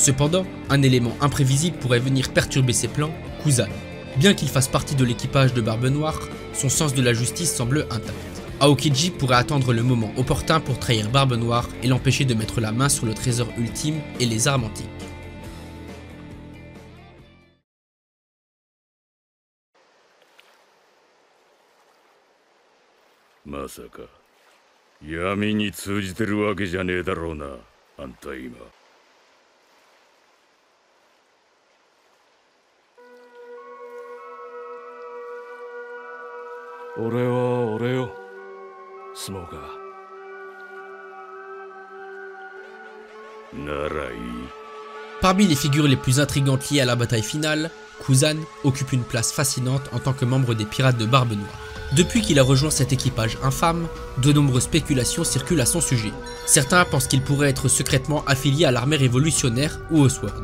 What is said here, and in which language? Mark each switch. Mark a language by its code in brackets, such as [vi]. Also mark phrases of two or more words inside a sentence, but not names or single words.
[fr] Cependant, un élément imprévisible pourrait venir perturber ses plans, Kuzan. Bien qu'il fasse partie de l'équipage de Barbe Noire, son sens de la justice semble intact. Aokiji pourrait attendre le moment opportun pour trahir Barbe Noire et l'empêcher de mettre la main sur le trésor ultime et les armes antiques. [ja] Masaka, 闇に通じてるわけじゃねえだろうな、あんた今。俺は俺よ、スモーカー。ならいい。 [fr] Parmi les figures les plus intrigantes liées à la bataille finale, Kuzan occupe une place fascinante en tant que membre des pirates de Barbe Noire. Depuis qu'il a rejoint cet équipage infâme, de nombreuses spéculations circulent à son sujet. Certains pensent qu'il pourrait être secrètement affilié à l'armée révolutionnaire ou au Sword.